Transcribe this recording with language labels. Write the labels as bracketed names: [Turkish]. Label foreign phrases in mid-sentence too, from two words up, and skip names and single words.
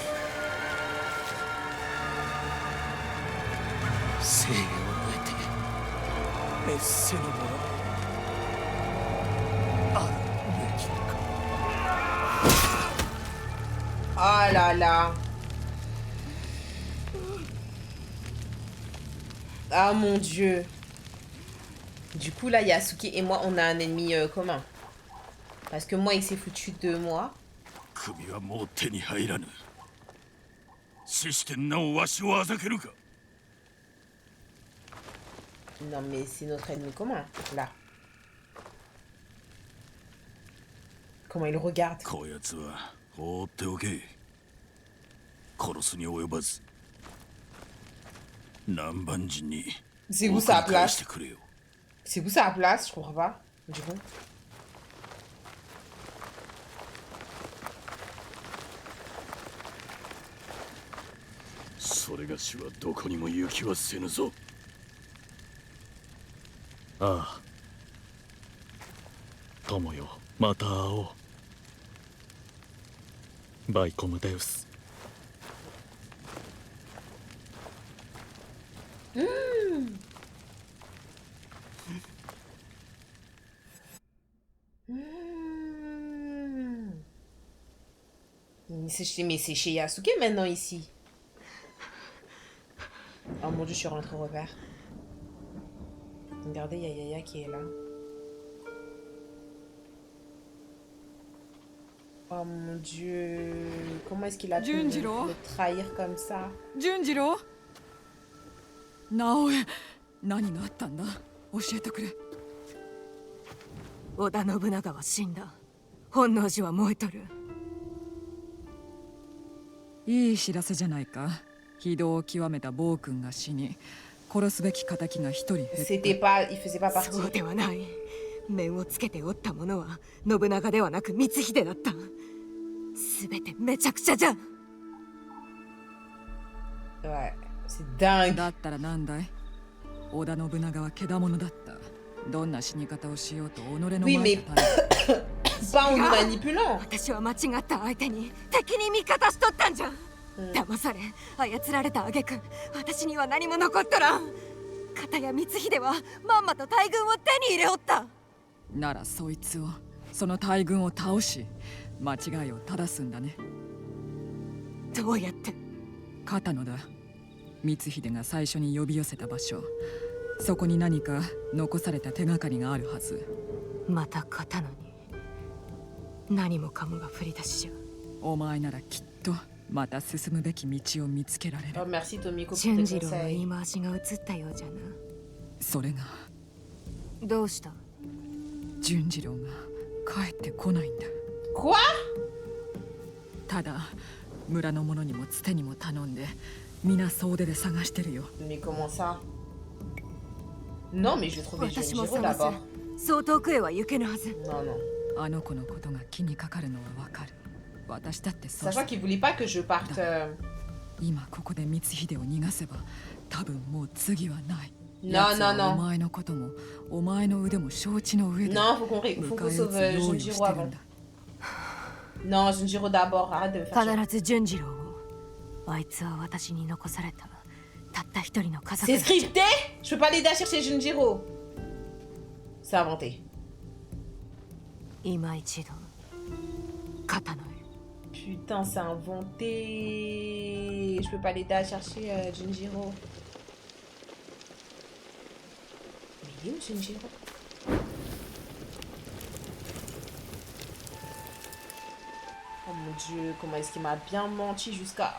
[Japanese] 生を得て滅せぬ者あるべきか。 [French] Oh là là. Ah mon dieu. Du coup là, Yasuke et moi, on a un ennemi commun. Parce que moi, il s'est foutu de moi. [Japanese] 首はもう手に入らぬ。死してなおわしをあざけるか。 [French] Non mais c'est notre ennemi commun, là. Comment il regarde. [Japanese] こやつは放っておけ。殺すに及ばず。南蛮人に [French] C'est où sa [Japanese] 返 [French] place? [Japanese] してくれよ。 [French] C'est où sa place? Je comprends pas. Du coup. [Japanese] それがしはどこにも行きはせぬぞ。ああ。友よ、また会おう。 [Portuguese] Vai com Deus. [French] Mais c'est chez Yasuke maintenant ici. Oh mon dieu, je suis rentrée au revers. Regardez, il y a Yaya qui est là. Oh mon dieu. Comment est-ce qu'il a pu me trahir comme ça? [Japanese] 純次郎直江、何があったんだ、教えてくれ。織田信長は死んだ。本能寺は燃えとる。いい知らせじゃないか。非道を極めた暴君が死に、殺すべき仇が一人減った。 [French] Il faisait pas [Japanese] そう [French] partie. [Japanese] ではない。面をつけておった者は信長ではなく光秀だった。すべてめちゃくちゃじゃ。 [French] Ouais, c'est dingue. [Japanese] だったらなんだい。織田信長は獣だった。どんな死に方をしようと己の前に立て。 [French] Pas en nous manipulant. [Japanese] 私は間違った相手に敵に味方しとったんじゃ。騙され操られた挙句、私には何も残っとらん。片や光秀はまんまと大軍を手に入れおった。ならそいつを、その大軍を倒し、間違いを正すんだね。どうやって？片野だ。光秀が最初に呼び寄せた場所。そこに何か残された手がかりがあるはず。また片野に何もかもが振り出しじゃ。お前ならきっとまた進むべき道を見つけられる。 [French] Oh, merci Tomiko pour [Japanese] 純 [French] tes [Japanese] 次郎の [French] conseils. [Japanese] 言い回しが映ったようじゃな。それがどうした？純次郎が帰ってこないんだ。 [French] Quoi? [Japanese] ただ村の者にもつてにも頼んで、皆総出で探してるよ。 [French] Mais comment ça? Non, mais je vais trouver [Japanese] 私も [French] Junjiro [Japanese] 探す。 [French] d'abord. [Japanese] そう遠くへは行けぬはず。 [French] Non, non. [Japanese] あの子のことが気にかかるのはわかる。私だってそう。 [French] Sachant qu'il voulait pas que je parte. [Japanese] 今ここで光秀を逃がせば、多分もう次はない。 [French] Non, [Japanese] 奴は [French] non, non. [Japanese] お前のこともお前の腕も承知の上で。 [French] Non, faut qu'on sauve Junjiro avant. Non, Junjiro d'abord. Arrête de me faire chier. [Japanese] 必ず純次郎を。あいつは私に残されたたった一人の家族 [French] C'est [Japanese] だ。 [French] scripté? Je peux pas l'aider à chercher Junjiro. C'est inventé. [Japanese] 今一度片野へ。 [French] Putain, c'est inventé. Je peux pas l'aider à chercher Junjiro. Mais il est où Junjiro? Oh mon dieu, comment est-ce qu'il m'a bien menti jusqu'à...